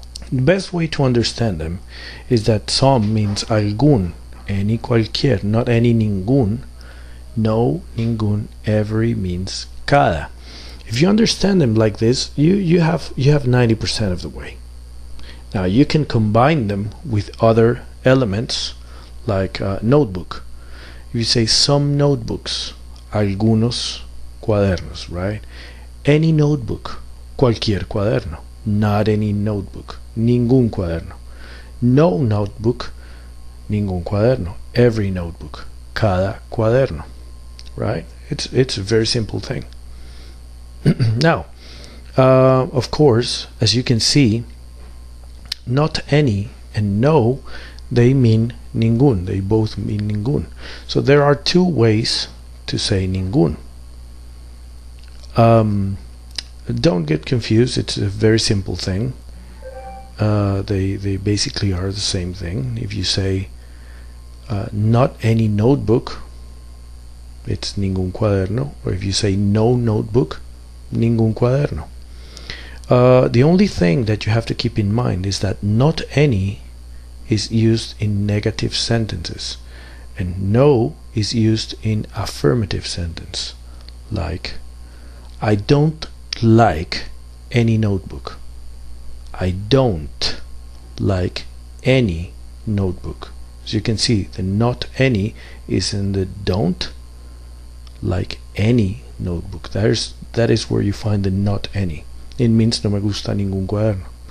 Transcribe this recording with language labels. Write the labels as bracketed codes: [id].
[en] The best way to understand them is that some means algún, any, cualquier, not any, ningún, no, ningún, every means cada. If you understand them like this, you have 90% of the way. Now you can combine them with other elements like notebook. If you say some notebooks, algunos, [es] cuadernos, right? [en] Any notebook, [es] cualquier cuaderno. [en] Not any notebook, [es] ningún cuaderno. [en] No notebook, [es] ningún cuaderno. [en] Every notebook, [es] cada cuaderno, [en] right? It's a very simple thing. Now, of course, as you can see, not any and no, they mean ningún. They both mean ningún. So there are two ways to say ningún. Don't get confused. It's a very simple thing. They basically are the same thing. If you say not any notebook, it's [es] ningún cuaderno. [en] Or if you say no notebook, [es] ningún cuaderno. [en] The only thing that you have to keep in mind is that not any is used in negative sentences and no is used in affirmative sentence, like I don't like any notebook. I don't like any notebook. As you can see, the not any is in the don't like any notebook. That is where you find the not any. It means [es] no me gusta ningún cuaderno.